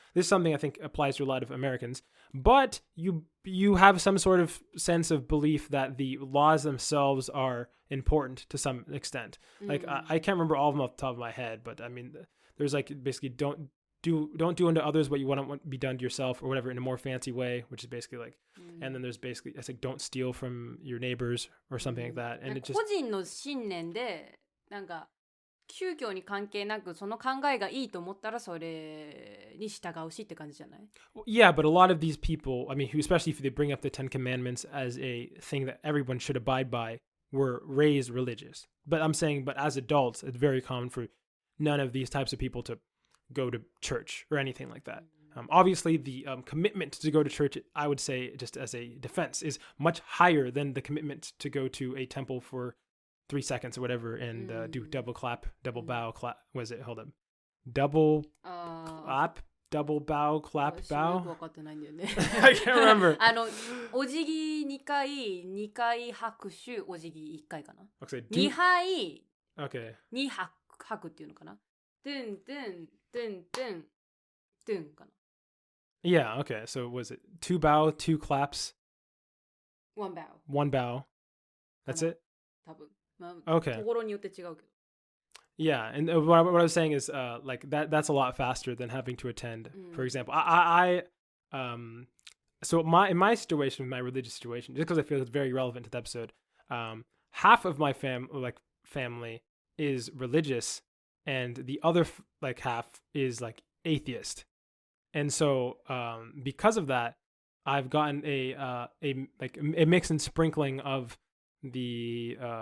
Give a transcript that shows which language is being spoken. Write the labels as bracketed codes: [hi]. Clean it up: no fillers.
[en] This is something I think applies to a lot of Americans, but you have some sort of sense of belief that the laws themselves are important to some extent. Like I can't remember all of them off the top of my head, but I mean, there's like basically don't don't do unto others what you want to be done to yourself or whatever in a more fancy way, which is basically like, and then there's basically it's like don't steal from your neighbors or something like that. And it just [ja] 個人の信念でなんか宗教に関係なくその考えがいいと思ったらそれに従うしって感じじゃない？ [en] yeah, but a lot of these people, I mean, especially if they bring up the Ten Commandments as a thing that everyone should abide by, were raised religious. But I'm saying, but as adults, it's very common for none of these types of people to go to church or anything like that. Obviously, the commitment to go to church, I would say, just as a defense, is much higher than the commitment to go to a temple for 3 seconds or whatever and do double clap, double bow, clap. What is it? Hold up. Double clap, double bow, clap, [ja] 私もよく [en] bow. [ja] 分かってないんだよね [en] I can't remember. [ja] お辞儀2回2回拍手お辞儀1回かな [en] Okay, [ja] 2杯 [en] okay. [ja] 2拍拍っていうのかなトゥントゥントゥントゥントゥンかな [en] Yeah, okay. So was it 2 bow, 2 claps, 1 bow 1 bow? That's it? [ja] 多分、まあ、 [en] Okay. [ja] ところによって違うけど [en] Yeah, and what I was saying is like that's a lot faster than having to attend. For example, I so in my situation, my religious situation, just because I feel it's very relevant to the episode, half of my family is religious, and the other like half is like atheist, and so because of that, I've gotten a mix and sprinkling of the